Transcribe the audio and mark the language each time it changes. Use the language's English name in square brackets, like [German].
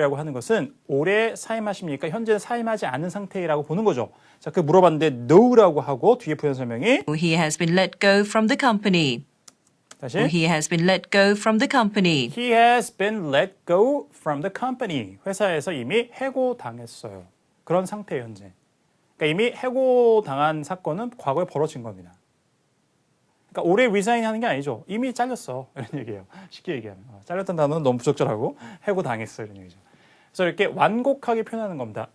[Korean] 라고 하는 것은 올해 사임하십니까? 현재 사임하지 않은 상태라고 보는 거죠. 자, 그 물어봤는데 no라고 하고 뒤에 부연 설명이 [English] He has been let go from the company. [Korean] 다시 [English] He has been let go from the company. He has been let go from the company. [Korean] 회사에서 이미 해고당했어요. 그런 상태 현재. 그러니까 이미 해고당한 사건은 과거에 벌어진 겁니다. 그러니까 올해 resign 하는 게 아니죠. 이미 잘렸어. 이런 얘기예요. 쉽게 얘기하면. 잘렸던 단어는 너무 부적절하고 해고당했어. 이런 얘기죠. 그래서 이렇게 완곡하게 표현하는 겁니다.